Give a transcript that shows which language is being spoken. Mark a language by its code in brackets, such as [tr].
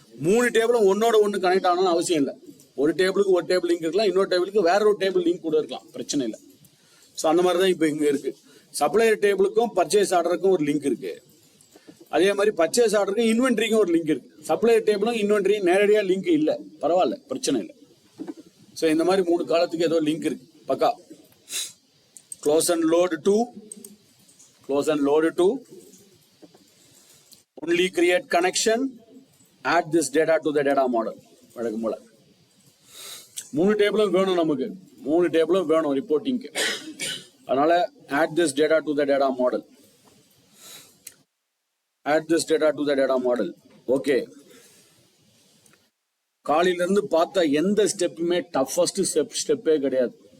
[ta] 3 டேபிளும் ஒன்னோட ஒன்று கனெக்ட் ஆகணும்னு அவசியம் இல்லை. ஒரு டேபிளுக்கு ஒரு டேபிள் லிங்க் இருக்கலாம், இன்னொரு டேபிளுக்கு வேற ஒரு டேபிள் லிங்க் கூட இருக்கலாம், பிரச்சனை இல்லை. ஸோ அந்த மாதிரி தான் இப்போ இங்கே இருக்கு. சப்ளையர் டேபிளுக்கும் பர்ச்சேஸ் ஆர்டருக்கும் ஒரு லிங்க் இருக்கு. அதே மாதிரி பர்ச்சேஸ் ஆர்டருக்கும் இன்வென்ட்ரிக்கும் ஒரு லிங்க் இருக்கு. சப்ளையர் டேபிளும் இன்வென்ட்ரியும் நேரடியாக லிங்க் இல்லை, பரவாயில்ல, பிரச்சனை இல்லை. ஸோ இந்த மாதிரி 3 காலத்துக்கு ஏதோ லிங்க் இருக்கு, பக்கா. [en] Close and load to, close and load to, only create connection, add this data to the data model. [ta] வழக்கம் போல 3 டேபிளும் வேணும் நமக்கு, 3 டேபிளும் வேணும் ரிப்போர்ட்டிங்க்கு. [en] அதனால add this data to the data model, add this data to the data model. [ta] Okay, காலையில இருந்து பார்த்த எந்த ஸ்டெப்புமே டஃபஸ்ட் ஸ்டெப்பே கிடையாது.